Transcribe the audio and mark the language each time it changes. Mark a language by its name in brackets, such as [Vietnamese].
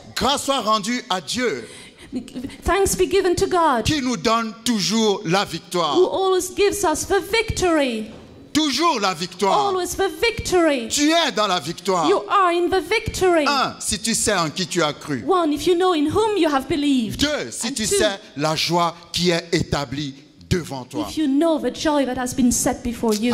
[French] Grâce soit rendue à Dieu [English] Thanks be given to God, [French] qui nous donne toujours la victoire. [English] who always gives us the victory. [French] Toujours la victoire. [English] Always the victory. [French] Tu es dans la victoire. [English] You are in the victory. [French] Un, si tu sais en qui tu as cru. [English] One, if you know in whom you have believed. [French] Deux, si [English] And [French] tu [English] two, [French] sais la joie qui est établie devant toi. [English] if you know the joy that has been set before you.